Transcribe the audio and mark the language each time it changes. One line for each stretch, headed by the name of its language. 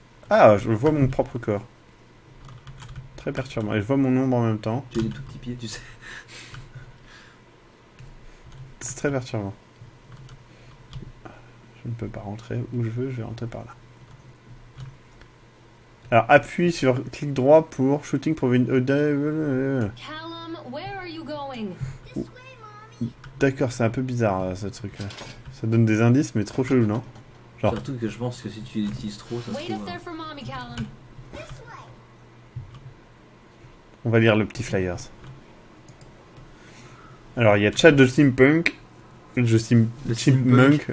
French: Ah, je vois mon propre corps. Très perturbant. Et je vois mon ombre en même temps. Tu as des tout petits pieds, tu sais. C'est très perturbant. Je ne peux pas rentrer où je veux, je vais rentrer par là. Alors, appuie sur clic droit pour shooting pour une...
English: Callum, where are you going?
French: D'accord, c'est un peu bizarre, ce truc-là. Ça donne des indices, mais trop chelou, non? Genre... Surtout que je pense que si tu l'utilises trop, ça se
English: Wait
French: trouve...
English: up there for mommy, Callum.
French: On va lire le petit flyers. Alors, il y a chat de Steampunk. Chipmunk.